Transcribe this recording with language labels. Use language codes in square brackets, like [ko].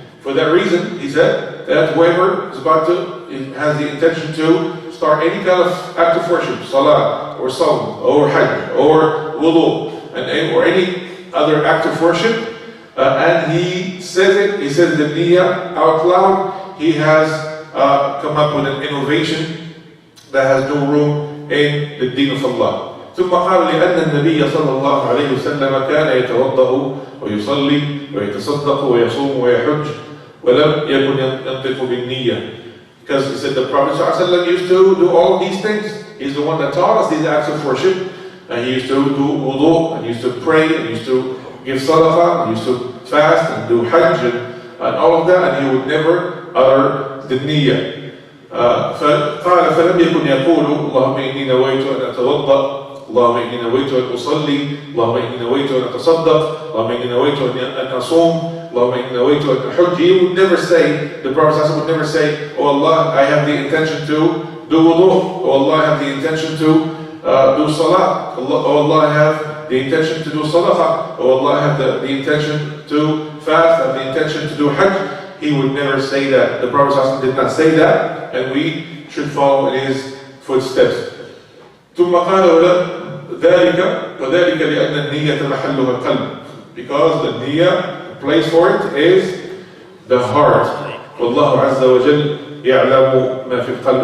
[en] For that reason, he said that whoever is about to, has the intention to start any kind of act of worship, salah, or sawm, or hajj, or wudu, or any other act of worship, and he says the niyyah out loud, he has come up with an innovation that has no room in the deen of Allah. [ar] ثم قال لأن النبي صلى الله عليه وسلم كان يتوضأ ويصلي ويتصدق ويصوم ويحج ولم يكن ينطق بالنية. [en] Because he said the Prophet ﷺ used to do all of these things. He's the one that taught us these acts of worship. And he used to do wudu, and he used to pray, and he used to give sadaqah, and he used to fast and do hajj and all of that, and he would never utter the niyyah. [ar] فقال فلم يكن يقول اللهم إني نويت أن أتوضأ اللهم إني نويت أن أصلي اللهم إني نويت أن أتصدق اللهم إني نويت أن أصوم اللهم إني نويت أن أحج. [en] He would never say, the Prophet would never say, oh Allah, I have the intention to do wudu. Oh Allah, I have the intention to do salah. Oh Allah, I have the intention to do sadaqah. Oh Allah, I have the intention to fast. I have the intention to do hajj. He would never say that. The Prophet did not say that, and we should follow in his footsteps. [ar] ثم قال ذلك وذلك لأن النية محلها القلب. [en] Because the niyyah, the place for it is the heart. [ar] والله عز وجل يعلم ما في القلب.